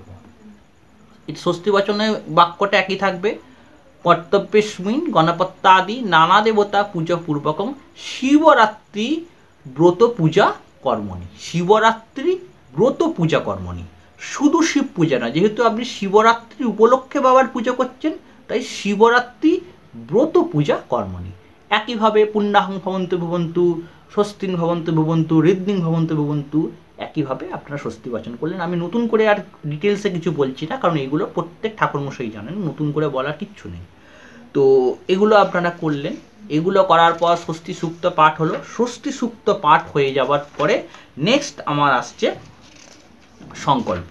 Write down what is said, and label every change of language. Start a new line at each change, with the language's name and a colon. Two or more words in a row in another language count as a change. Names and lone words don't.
Bangla: এই স্বস্তি বাচনের বাক্যটা একই থাকবে,
Sanskrit: কর্তব্যস্মিন গণপত্যাদি নানা দেবতা পূজা পূর্বকম শিবরাত্রি ব্রত পূজা কর্মণি। শিবরাত্রি ব্রত পূজা কর্মণি,
Bangla: শুধু শিব পূজা না, যেহেতু আপনি শিবরাত্রি উপলক্ষে বাবার পুজো করছেন তাই
Sanskrit: শিবরাত্রি ব্রত পূজা কর্মণি। একইভাবে পুণ্যাহং ভবন্তু ভবন্তু, স্বস্তিন ভবন্তু ভবন্তু, ঋদ্ধিং ভবন্তু ভবন্তু,
Bangla: একইভাবে আপনারা স্বস্তি বাচন করলেন। আমি নতুন করে আর ডিটেলসে কিছু বলছি না, কারণ এগুলো প্রত্যেক ঠাকুরমশাই জানেন, নতুন করে বলার কিচ্ছু নেই। তো এগুলো আপনারা করলেন। এগুলো করার পর স্বস্তি সূক্ত পাঠ হলো। স্বস্তি সূক্ত পাঠ হয়ে যাওয়ার পরে নেক্সট আমার আসছে সংকল্প।